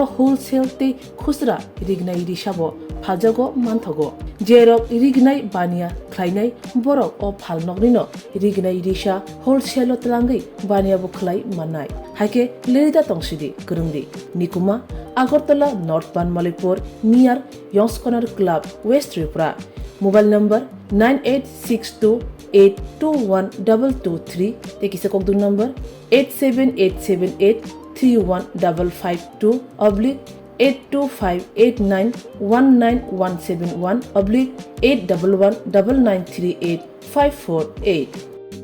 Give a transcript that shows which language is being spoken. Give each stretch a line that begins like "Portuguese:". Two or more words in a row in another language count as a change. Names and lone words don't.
Kok Borok: होलसेल ते खुसरा रिगनाय रिसाबो फाजागो मानथगो जेरक रिगनाय बानिया ख्लायनाय बरक अ फाल नकनिनो रिगनाय रिसा होलसेल तलांगै बानिया बुखलाय मानाय हाइके लिरिदा तंसिदि करंदि निकुमा आगरतला नॉर्थ बानमालीपुर नियर यंग्स कॉर्नर क्लब वेस्ट त्रिपुरा
English: mobile number
Kok Borok: 9862821223 tekisa kokdu number 87878315552 oblique 825891971 oblique 8119938 548